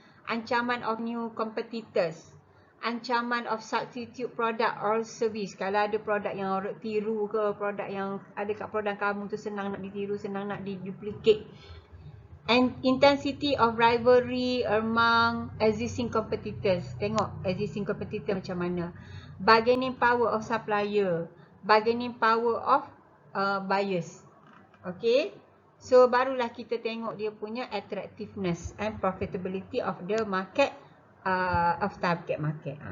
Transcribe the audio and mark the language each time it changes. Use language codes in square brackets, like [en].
[en] Ancaman of new competitors. Ancaman of substitute product or service. [ms] Kalau ada produk yang orang tiru ke, produk yang ada kat produk kamu tu senang nak ditiru, senang nak diduplicate. [en] And intensity of rivalry among existing competitors. [ms] Tengok existing competitor macam mana. [en] Bargaining power of supplier. Bargaining power of buyers. Okay. [ms] So barulah kita tengok dia punya [en] attractiveness and profitability of the market, of target market.